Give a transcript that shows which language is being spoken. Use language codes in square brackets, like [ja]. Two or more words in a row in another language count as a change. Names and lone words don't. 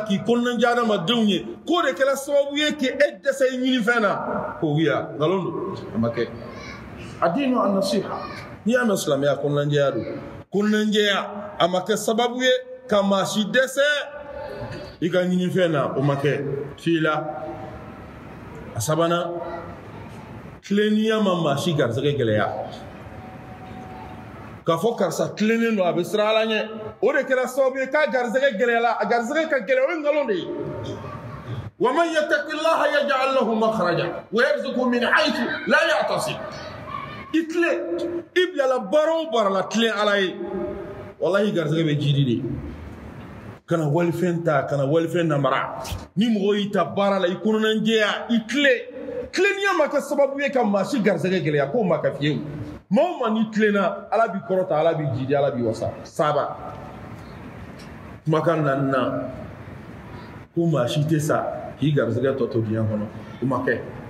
[bm] k'i kɔnɔnajɛ adamadenw ye k'o de kɛra sababu ye k'e dɛsɛ i ɲinifɛn na k'o wiya nkalon don a ma kɛ a [ar] الدين النصيحة [bm] n'i y'a mɛn silamɛya kɔnɔnajɛya don kɔnɔnajɛya a ma kɛ sababu ye ka maa si dɛsɛ i ka ɲinifɛn na o ma kɛ f'i la a sabanan tilennenya ma maa si garisɛgɛ gɛlɛya k'a fɔ karisa tilennen don a bɛ siran Ala ɲɛ o de kɛra sababu ye k'a garisɛgɛ gɛlɛyala a garisɛgɛ ka gɛlɛya o ye nkalon de ye wa [ar] من يتق الله يجعل له مخرجا ويرزقه من حيث لا يحتسب [bm] i tilen i bilala baara o baara la tilen Ala ye wallahi garisɛgɛ bɛ jidi de kana walifɛn ta kana walifɛn namara ni mɔgɔ y'i ta baara la i kɔnɔnajɛya i tilennenya ma kɛ sababu ye ka maa si garisɛgɛ gɛlɛya k'o ma kɛ fiyewu maa o maa n'i tilenna Ala b'i kɔrɔta Ala b'i jidi Ala b'i wasa saba kumakan naaninan ko maa si tɛ sa k'i garisɛgɛ tɔ to diɲɛ kɔnɔ o ma kɛ